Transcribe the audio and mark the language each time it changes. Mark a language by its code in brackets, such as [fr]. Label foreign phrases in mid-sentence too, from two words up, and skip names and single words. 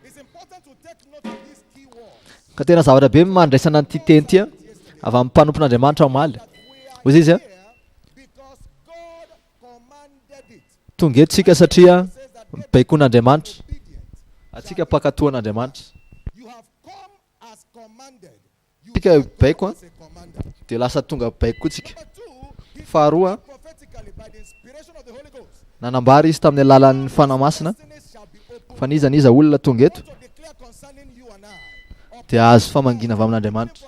[mg] Ka tena zavatra be mandraisana an'ity teny ity avy amin'ny mpanompon'Andriamanitra omaly. Hoy izy tonga eto tsika satria mibaikoan'Andriamanitra, atsika mpakatoan'Andriamanitra. [en] You have come as commanded [mg] tika baiko a de lasa tonga baiko koa tsika. Faharoa nanambary izy tamin'ny alalan'ny fanamasina fa niza niza olona tonga eto de azo famangina avy amin'Andriamanitra.